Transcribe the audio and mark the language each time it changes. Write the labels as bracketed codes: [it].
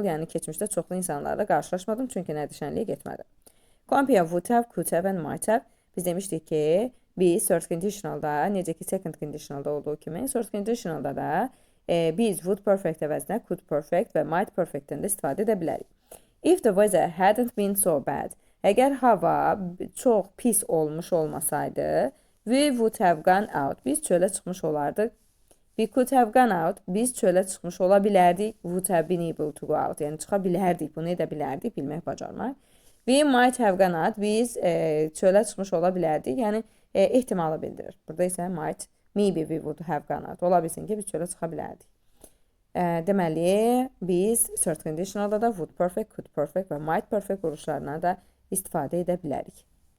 [az] Yəni keçmişdə çoxlu insanlarla qarşılaşmadım çünki nədir şənliyə getmədim. [en] Compare would have, could have and might have. [az] Biz demişdik ki, biz third conditionalda, necə ki second conditionalda olduğu kimi, third conditionalda da biz would perfect əvəzinə could perfect və might perfectdən də istifadə edə bilərik. [en] If the weather hadn't been so bad. [az] Əgər hava çox pis olmuş olmasaydı, [en] we would have gone out. [az] Biz çölə çıxmış olardıq. [en] We could have gone out. [az] Biz çölə çıxmış ola bilərdik. [en] Would have been able to go out. [az] Yəni çıxa bilərdik. Bunu edə bilərdik. Bilmək, bacarmaq. [en] We might have gone out. [az] Biz çölə çıxmış ola bilərdik. Yəni ehtimalı bildirir. Burada isə might, [en] maybe we would have gone out. [az] Ola bilsin ki, biz çölə çıxa bilərdik. Deməli, biz third conditionalda da would perfect, could perfect və might perfect quruluşlarına da istifadə edə bilərik.